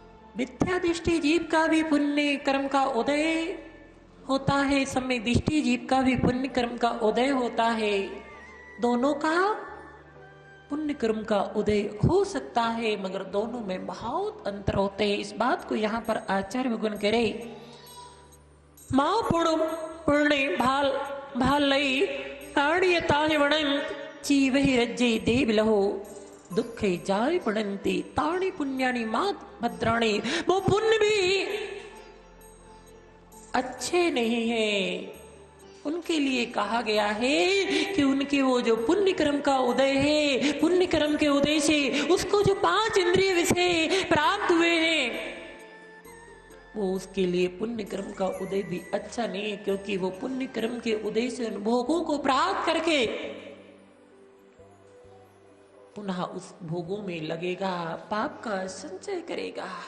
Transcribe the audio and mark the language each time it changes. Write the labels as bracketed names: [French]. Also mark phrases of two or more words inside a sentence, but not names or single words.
[Hindi] मिथ्या दृष्टि जीव का भी पुण्य कर्म का उदय होता है, सम्यक दृष्टि जीव का भी पुण्य कर्म का उदय होता है। दोनों का पुण्य कर्म का उदय हो सकता है, मगर दोनों में बहुत अंतर होते हैं। इस बात को यहाँ पर आचार्य भगवान कह रहे, [Prakrit languages] माँ पुण्य भाल भाल लई ताड़िय ताहि वणंत जीवहि रज्जे देव लहो दुखे जाय पड़ंती ताणी पुण्यानी मात भद्राणी। [Hindi] वो पुण्य भी अच्छे नहीं है, उनके लिए कहा गया है कि उनके वो जो पुण्य कर्म का उदय है, पुण्य कर्म के उदय से उसको जो 5 इंद्रिय विषय प्राप्त हुए हैं, वो उसके लिए पुण्य कर्म का उदय भी अच्छा नहीं है, क्योंकि वो पुण्य कर्म के उदय से उन भोगों को प्राप्त करके पुनः उस भोगों में लगेगा, पाप का संचय करेगा।